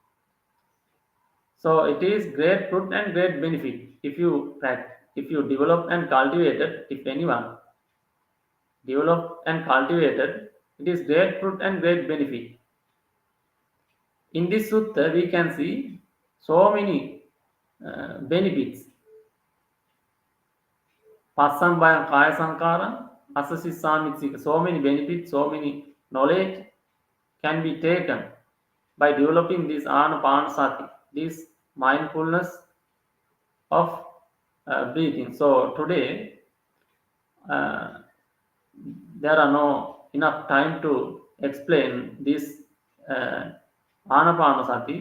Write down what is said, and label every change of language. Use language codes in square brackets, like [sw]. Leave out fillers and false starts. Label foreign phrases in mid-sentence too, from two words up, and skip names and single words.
[en] So it is great fruit and great benefit if you develop and cultivate it. If anyone develop and cultivate it, it is great fruit and great benefit. In this sutta, we can see so many benefits. [pi] Passambayam kaya sankara, asasissamitsika. [en] So many benefits, so many knowledge can be taken by developing this anapanasati, this mindfulness of breathing. So today there are no enough time to explain this anapanasati.